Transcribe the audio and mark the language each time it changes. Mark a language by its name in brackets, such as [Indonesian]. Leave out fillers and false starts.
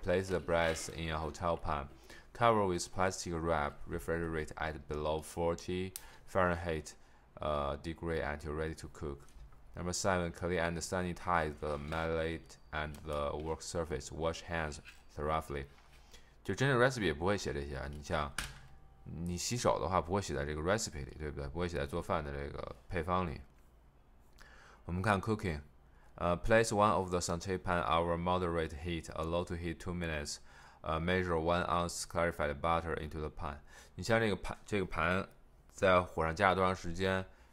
[English] Place the breast in a hotel pan. Cover with plastic wrap. Refrigerate at below 40 Fahrenheit degree until ready to cook. Number 7, clean and sanitize the mallet and the work surface. Wash hands thoroughly. [Chinese] 就真正 recipe 也不会写这些啊。你像你洗手的话，不会写在这个 recipe 里，对不对？不会写在做饭的这个配方里。我们看 cooking。 [English] Place one of the saute pan over moderate heat, allow to heat 2 minutes. Measure 1 ounce clarified butter into the pan. [Chinese] 你像这个盘在火上加了多长时间？